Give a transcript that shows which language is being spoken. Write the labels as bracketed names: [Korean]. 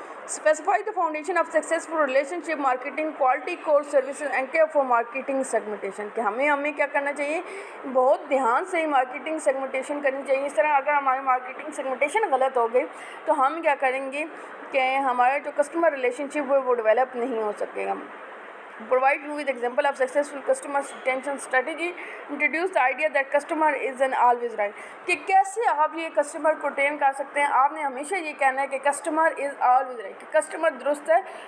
[English] Specify the foundation of successful relationship marketing quality core services and care for marketing segmentation. [Urdu] کہ ہمیں کیا کرنا چاہیے, بہت دھیان سے مارکیٹنگ سیگمنٹیشن کرنی چاہیے. اس طرح اگر ہماری مارکیٹنگ سیگمنٹیشن غلط ہو گئی تو ہم کیا کریں گے کہ ہمارا جو کسٹمر ریلیشن شپ ہے وہ ڈیولپ نہیں ہو سکے گا. [English] Provide you with example of successful customer retention strategy. Introduce the idea that customer is an always right. [Urdu] کہ کیسے آپ یہ کسٹمر کو ٹرین کر سکتے ہیں. آپ نے ہمیشہ یہ کہنا ہے کہ [English] customer is always right, [Urdu] کہ کسٹمر درست ہے.